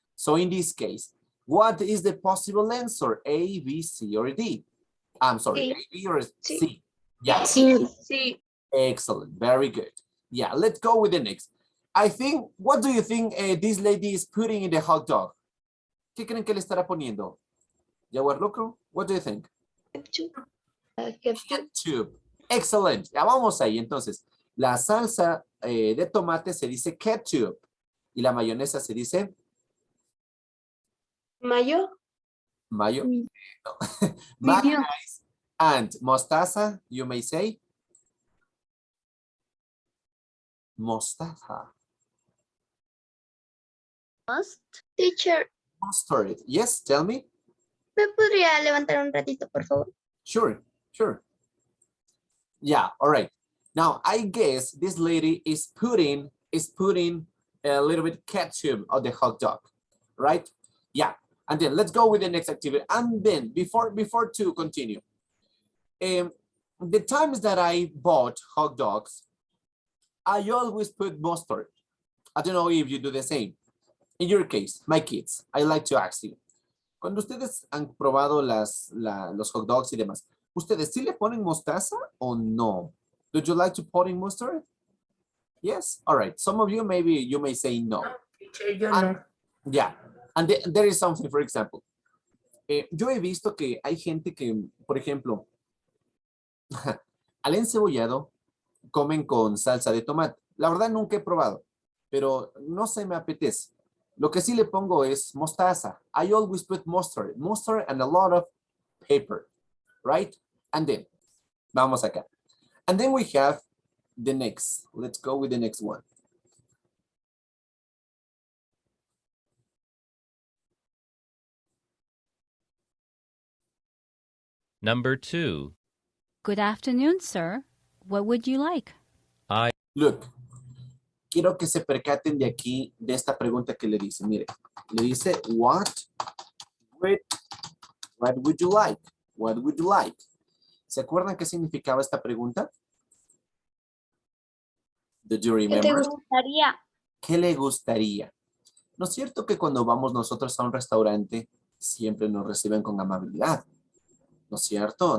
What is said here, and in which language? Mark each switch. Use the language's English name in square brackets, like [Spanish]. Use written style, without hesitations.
[English] So in this case, what is the possible answer? A, B, C, or D? I'm sorry, C. A, B, or C? C. Yeah. [Spanish] Sí. [English] Excellent, very good. Yeah, let's go with the next. I think, what do you think this lady is putting in the hot dog? [Spanish] ¿Qué creen que le estará poniendo? ¿Jaguar loco? [English] What do you think? Ketchup. Excellent. [Spanish] Ya vamos ahí. Entonces, la salsa de tomate se dice ketchup y la mayonesa se dice [English] Mayo. mayo. No. Mayonnaise and mostaza, you may say mostaza. Teacher, Mustard. Yes, tell me. [Spanish] ¿me podría levantar un ratito, por favor? [English] Sure, sure. Yeah, all right. Now, I guess this lady is putting a little bit ketchup on the hot dog, right? Yeah, and then let's go with the next activity. And then before to continue, the times that I bought hot dogs, I always put mustard. I don't know if you do the same. In your case, my kids, I like to ask you, [Spanish] cuando ustedes han probado los hot dogs y demás, ¿ustedes sí le ponen mostaza o no? [English] Do you like to put in mustard? Yes? All right. Some of you, maybe you may say no. Yeah. And there is something, for example. [Spanish] Yo he visto que hay gente que, por ejemplo, al encebollado comen con salsa de tomate. La verdad nunca he probado, pero no se me apetece. Lo que sí le pongo es mostaza. [English] I always put mustard and a lot of pepper, right? And then, [Spanish] vamos acá. [English] And then we have the next. Let's go with the next one. Number 2. Good afternoon, sir. What would you like? [Spanish] Look, quiero que se percaten de aquí, de esta pregunta que le dice. Mire, le dice, [English] what would you like? What would you like? [Spanish] ¿Se acuerdan qué significaba esta pregunta? [English] Do you remember? [Spanish] ¿Qué te gustaría? ¿Qué le gustaría? ¿No es cierto que cuando vamos nosotros a un restaurante siempre nos reciben con amabilidad? ¿No es cierto?